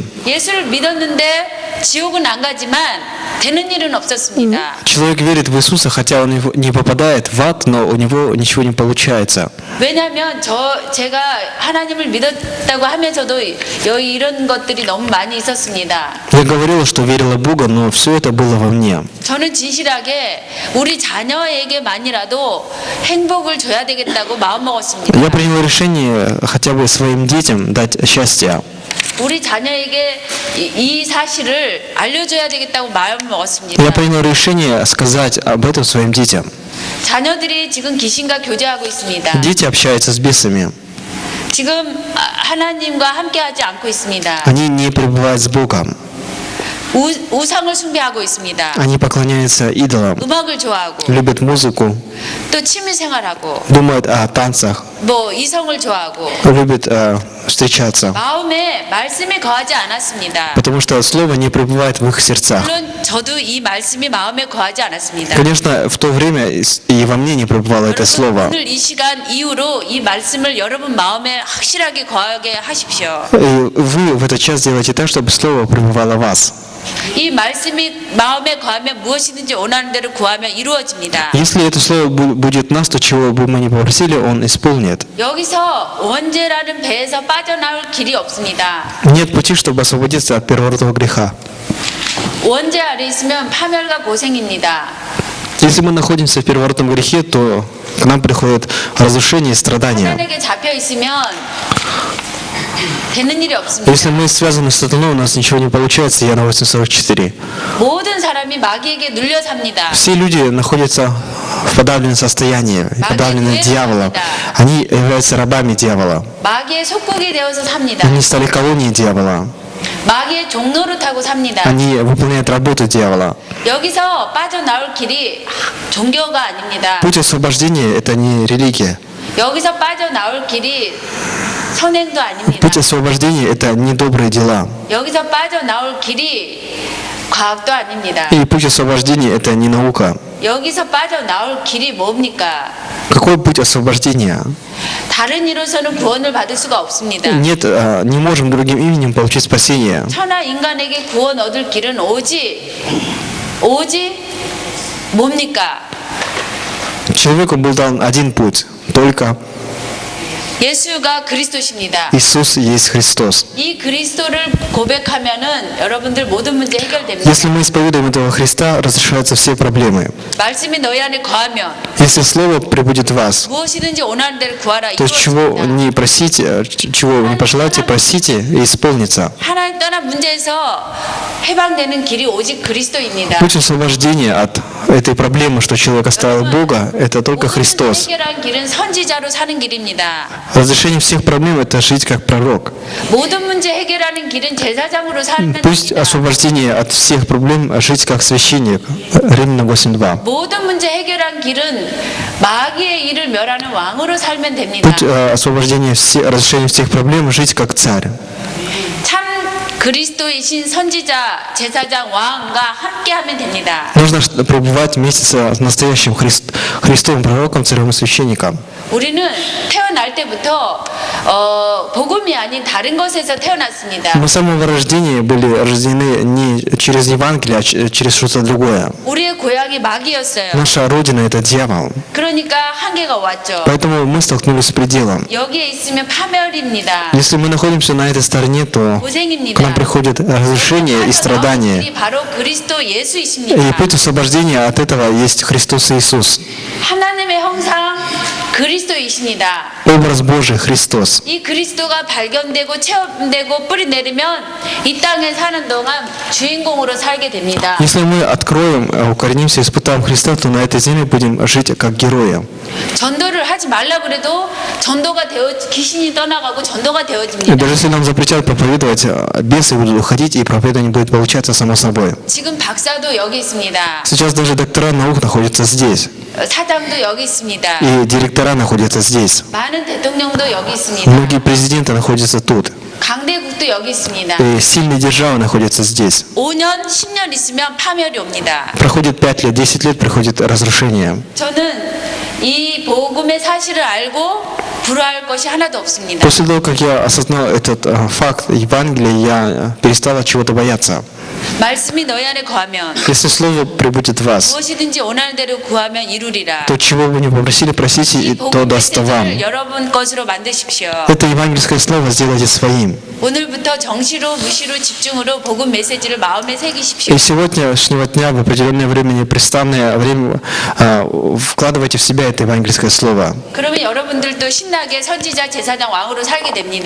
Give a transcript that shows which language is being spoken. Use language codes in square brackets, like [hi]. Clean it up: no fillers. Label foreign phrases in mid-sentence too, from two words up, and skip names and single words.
[ko] 예수를 믿었는데 지옥은 안 가지만 되는 일은 없었습니다. [ru] Человек верит в Иисуса, хотя он не попадает в ад, но у него ничего не получается. [ko] 왜냐하면 제가 하나님을 믿었다고 하면서도 이런 것들이 너무 많이 있었습니다. [ru] Я говорила, что верила в Бога, но все это было во мне. [ko] 저는 진실하게 우리 자녀에게만이라도 행복을 줘야 되겠다고 마음먹었습니다. [ru] Я приняла решение хотя бы своим детям дать счастье. [ko] 우리 자녀에게 이 사실을 알려줘야 되겠다고 마음먹었습니다. [ru] Я приняла решение сказать об этом своим детям. [ko] 자녀들이 지금 귀신과 교제하고 있습니다. [ru] Дети общаются с бесами. [ko] 지금 하나님과 함께하지 않고 있습니다. [ru] Они не пребывают с Богом. [ko] 우상을 숭배하고 있습니다. [ru] Они поклоняются идолам, [ko] 음악을 좋아하고 [ru] любят музыку, [ko] 또 취미생활하고 [ru] думают о танцах, [ko] 뭐 이성을 좋아하고 [ru] любят встречаться. [ko] 마음에 말씀이 거하지 않았습니다. [ru] Потому что Слово не пребывает в их сердцах. [ko] 물론 저도 이 말씀이 마음에 거하지 않았습니다. [ru] Конечно, в то время и во мне не пребывало это [ko] 여러분, [ru] Слово. [ko] 오늘 이 시간 이후로 이 말씀을 여러분 마음에 확실하게 거하게 하십시오. [ru] И вы в этот час делаете так, чтобы Слово пребывало в вас. [ko] 이 말씀이 마음에 거하면 무엇이든지 원하는 대로 구하면 이루어집니다. [ru] Если это Слово будет в нас, то чего бы мы ни попросили, Он исполнит. [ko] 여기서 원죄라는 배에서 빠져나올 길이 없습니다. [ru] Нет пути, чтобы освободиться от первородного греха. [ko] 원죄 아래 있으면 파멸과 고생입니다. [ru] Если мы находимся в первородном грехе, то к нам приходит разрушение и страдания. [ko] 사단에게 잡혀 있으면 되는 일이 없습니다. [ru] Если мы связаны с сатаной, у нас ничего не получается. Иоанна 8:44. [ko] 모든 사람이 마귀에게 눌려 삽니다. [ru] Все люди находятся в подавленном состоянии, подавлены дьяволом. Они являются рабами дьявола. [ko] 마귀의 속국이 되어서 삽니다. [ru] Они стали колонией дьявола. [ko] 마귀의 종로를 타고 삽니다. [ru] Они выполняют работу дьявола. [ko] 여기서 빠져나올 길이 종교가 아닙니다. [ru] Путь освобождения – это не религия. [ko] 여기서 빠져나올 길이 선행도 아닙니다. [ru] Путь освобождения – это не добрые дела. [ko] 여기서 빠져나올 길이 과학도 아닙니다. [ru] И путь освобождения – это не наука. [ko] 여기서 빠져나올 길이 뭡니까? [ru] Какой путь освобождения? [ko] 다른 이로서는 구원을 받을 수가 없습니다. [ru] Нет, не можем другим именем получить спасение. [ko] 천하 인간에게 구원 얻을 길은 오직 뭡니까? [ru] Человеку был дан один путь, только [ko] 예수가 그리스도십니다. [ru] Иисус есть Христос. [ko] 이 그리스도를 고백하면은 여러분들 모든 문제 해결됩니다. [ru] Если мы исповедуем этого Христа, разрешаются все проблемы. [ko] 말씀이 너희 안에 거하면 [ru] Если Слово прибудет в вас, [ko] 무엇이든지 원하는 대로 구하라 [ru] то есть чего [ko] 이루어집니다. [ru] не просите, чего не пожелаете, просите и исполнится. [ko] 하나님 떠난 문제에서 해방되는 길이 오직 그리스도입니다. [ru] Путь освобождения от этой проблемы, что человек оставил Бога, это только [ko] 모든 문제 [ru] Христос. [ko] 해결한 길은 선지자로 사는 길입니다. [ru] Разрешение всех проблем – это жить как пророк. [ko] 모든 문제 해결하는 길은 제사장으로 살면 [ru] Пусть [ko] 됩니다. [ru] освобождение от всех проблем – жить как священник. Римляна 8:2. [ko] 모든 문제 해결한 길은 마귀의 일을 멸하는 왕으로 살면 됩니다. [ru] Путь освобождения, разрешения всех проблем – жить как царь. [ko] 참 그리스도이신 선지자, 제사장, 왕과 함께하면 됩니다. [ru] Нужно пребывать вместе с настоящим Христовым пророком, царем и священником. [ko] 우리는 태어날 때부터 복음이 아닌 다른 것에서 태어났습니다. [ru] Мы с самого рождения были рождены не через Евангелие, а через что-то другое. [ko] 우리의 고향이 마귀였어요. [ru] Наша родина – это дьявол. [ko] 그러니까 한계가 왔죠. [ru] Поэтому мы столкнулись с пределом. [ko] 여기에 있으면 파멸입니다. [ru] Если мы находимся на этой стороне, то к [ko] 고생입니다. [ru] нам приходит разрушение и страдания. [ko] 길이 바로 그리스도 [ru] И [ko] 예수이십니다. [ru] путь освобождения от этого есть Христос Иисус. [ko] 하나님의 형상 그리스도이십니다. [ru] Образ Божий Христос. [ko] 이 그리스도가 발견되고 체험되고 뿌리 내리면 이 땅에 사는 동안 주인공으로 살게 됩니다. [ru] Если мы откроем, укоренимся, испытаем Христа, то на этой земле будем жить как герои. [ko] 전도를 하지 말라 그래도 전도가 되어 귀신이 떠나가고 전도가 [ru] И [ko] 되어집니다. [ru] даже если нам запретят проповедовать, бесы будут уходить, и проповедование будет получаться само собой. [ko] 지금 박사도 여기 있습니다. [ru] Сейчас даже доктора наук находятся здесь, [ko] 사장도 여기 있습니다. [ru] и директора находятся здесь. [ko] 많은 대통령도 여기 있습니다. [ru] Многие президенты находятся тут, [ko] 강대국도 여기 있습니다. [ru] и сильные державы находятся здесь. [ko] 5년, 10년 있으면 파멸이 옵니다. [ru] Проходит 5 лет, 10 лет, приходит разрушение. [ko] 저는 이 복음의 사실을 알고 불화할 것이 하나도 없습니다. [ru] После того, как я осознал этот факт Евангелия, я перестал от чего-то бояться. [ko] 말씀이 너희 안에 거하면 [ru] Если Слово прибудет в вас, [ko] 무엇이든지 원하는 대로 구하면 이루리라. [ru] то чего вы не попросили, просите, [ko] 이 [ru] и то [ko] 복음 [ru] даст вам. [ko] 메시지를 여러분 것으로 만드십시오. [ru] Это евангельское слово сделайте своим. [ko] 오늘부터 정시로 무시로 집중으로 복음 메시지를 마음에 새기십시오. [ru] И с сегодняшнего дня в определенное время, непрестанное время, вкладывайте в себя это евангельское слово. [ko] 그러면 여러분들도 신나게 선지자, 제사장, 왕으로 살게 됩니다.